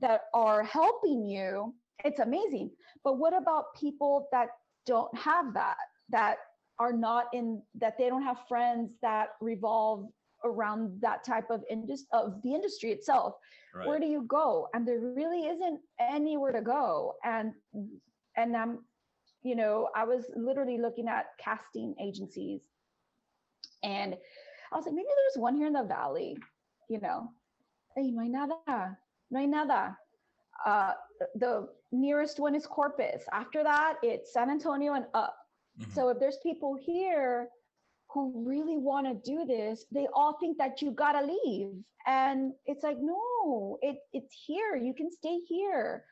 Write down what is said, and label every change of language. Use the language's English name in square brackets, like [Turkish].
[English] that are helping you, it's amazing. But what about people that don't have that, that are not in, that they don't have friends that revolve around that type of of the industry itself? Where Right. do you go? And there really isn't anywhere to go. And I was literally looking at casting agencies, and I was like, maybe there's one here in the Valley, you know. [Spanish] Hey, no hay nada, no hay nada. [English] Uh, the nearest one is Corpus. After that, it's San Antonio and up. Hmm. So if there's people here who really want to do this, they all think that you gotta leave, and it's like, no, it's here. You can stay here